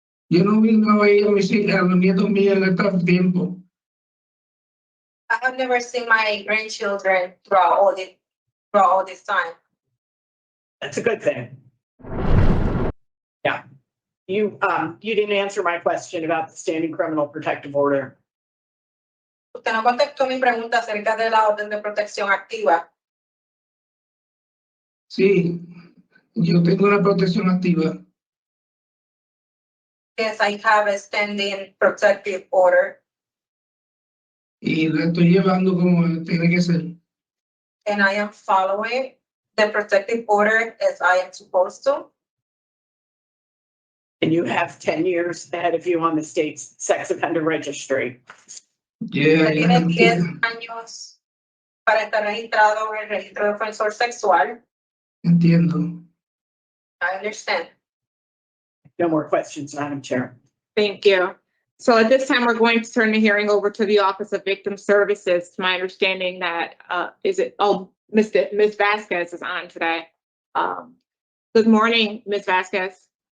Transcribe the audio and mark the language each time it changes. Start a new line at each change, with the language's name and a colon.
Spanish: Yo no vino a ver a los nietos míos en este tiempo.
English: I have never seen my grandchildren throughout all this time. That's a good thing. Yeah. You didn't answer my question about the standing criminal protective order.
Spanish: Usted no contestó mi pregunta acerca de la orden de protección activa. Sí, yo tengo una protección activa.
English: Yes, I have a standing protective order.
Spanish: Y la estoy llevando como tiene que ser.
English: And I am following the protective order as I am supposed to. And you have 10 years ahead of you on the state's sex offender registry. Yeah,
Spanish: Tiene 10 años para estar registrado en el registro de ofensor sexual. entiendo.
English: I understand. No more questions, Madam Chair. Thank you. So at this time, we're going to turn the hearing over to the Office of Victim Services. To my understanding that, Ms. Vasquez is on today. Good morning, Ms. Vasquez.